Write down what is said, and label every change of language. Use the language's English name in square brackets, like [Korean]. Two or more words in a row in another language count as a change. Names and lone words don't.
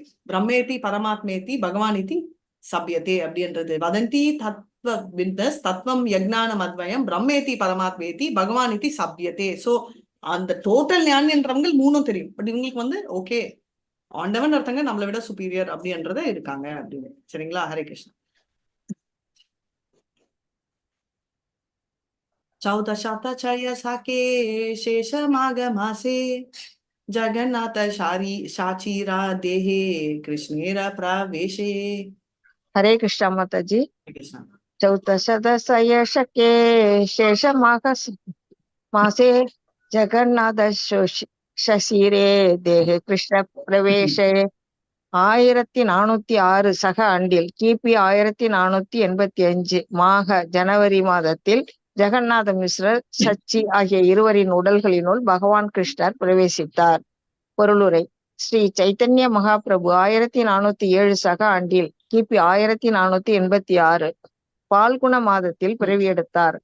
[Sanskrit] ब्रह्मेति परमात्मेति भगवानिति शब्द्यते அப்படின்றது. वदन्ति तत्त्वविदस् तत्त्वं यज्ज्ञानम् अद्वयम् ब्रह्मेति परमात्मेति भगवानिति शब्द्यते. [Tamil] சோ அந்த டோட்டல் ஞானின்றவங்க மூணும் தெரியும், பட் இவங்களுக்கு வந்து ஓகே ஆண்டவன் ஒருத்தங்க நம்மளை விட சுப்பீரியர் அப்படின்றத இருக்காங்க அப்படின்னு. சரிங்களா? ஹரே கிருஷ்ணா. [Bangla] চৌদ্দশতছয় শকে শেষমাঘমাসে জগন্নাথ শচীর দেহে কৃষ্ণের প্রবেশে. [Tamil] ஹரே கிருஷ்ணா மாதாஜி. [Bangla] कृष्ण চৌদ্দশতছয় শকে মাসে জগন্নাথ শচীর দেহে কৃষ্ণ প্রবেশে. [Tamil] 1406 சக ஆண்டில் கிபி 1485 ஜனவரி மாதத்தில் ஜெகநாத மிஸ்ரர் சச்சி ஆகிய இருவரின் உடல்களினுள் பகவான் கிருஷ்ணர் பிரவேசித்தார். பொருளுரை: ஸ்ரீ சைத்தன்ய மகாபிரபு 1407 சக ஆண்டில் கிபி 1486 பால்குண மாதத்தில் பிறவியெடுத்தார்.